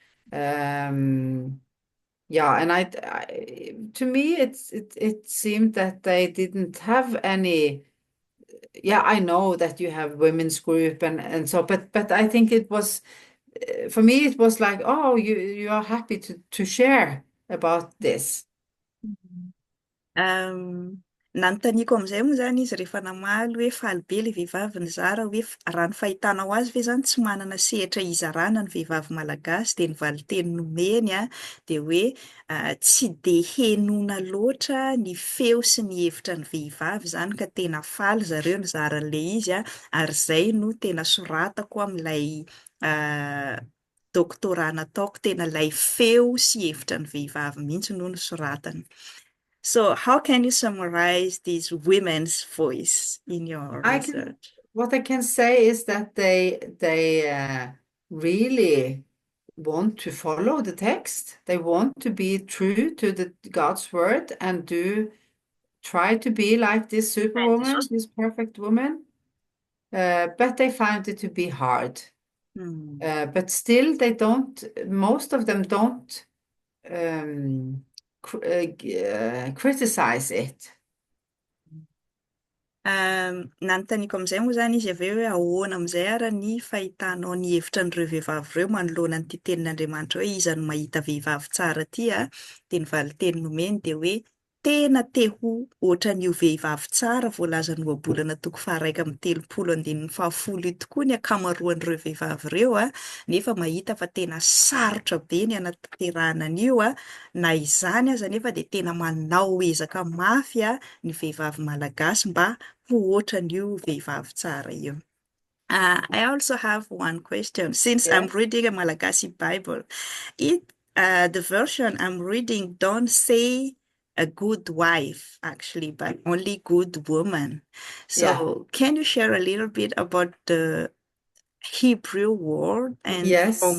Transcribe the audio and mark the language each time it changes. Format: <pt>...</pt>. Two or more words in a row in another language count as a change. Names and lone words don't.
<en>Yeah, and to me it seemed that they didn't have any. Yeah, I know that you have women's group and so, but I think it was, for me it was like, oh, you are happy to share about this.</en> <mg>Nanontaniako amin'izay moa zany izy rehefa namaly hoe faly be ilay vehivavy ny zara hoe raha ny fahitanao azy ve zany tsy manana sehatra hizarana ny vehivavy malagasy dia ny valiteny nomeny dia hoe tsy dia henoina loatra ny feo sy ny hevitra ny vehivavy zany ka tena faly zareo ny zaran'ilay izy ary izay no tena soratako amin'ilay doctorat nataoko, tena ilay feo sy hevitra ny vehivavy mihitsy no nosoratany.</mg> <en>So how can you summarize this women's voice in your I can, research? what I can say is that they really want to follow the text. They want to be true to the God's word and try to be like this superwoman, this perfect woman. But they found it to be hard. But still, most of them don't criticize it.</en> <mg>Nanontaniako amin'izay moa zany izy avy eo hoe ahoana amin'izay ara ny fahitanao ny hevitra an'ireo vehivavy ireo manoloana an'ity tenin'Andriamanitra hoe iza no mahita vehivavy tsara ty dia ny valiteny nomeny dia hoe tena te ho ohatran'io vehivavy tsara voalazan'ny Ohabolana toko faha 1:30 io tokoa ny akamaroan'ireo vehivavy ireo nefa mahita fa tena sarotra be ny anatanterahana an'io na izany aza nefa dia tena manao ezaka mafy ny vehivavy malagasy mba ho ohatran'io vehivavy tsara io.</mg> <en>I also have one question. Since I'm Yes, reading a Malagasy Bible, the version I'm reading don't say a good wife, actually, but only good woman. yeah, So can you share a little bit about the Hebrew word and from</en>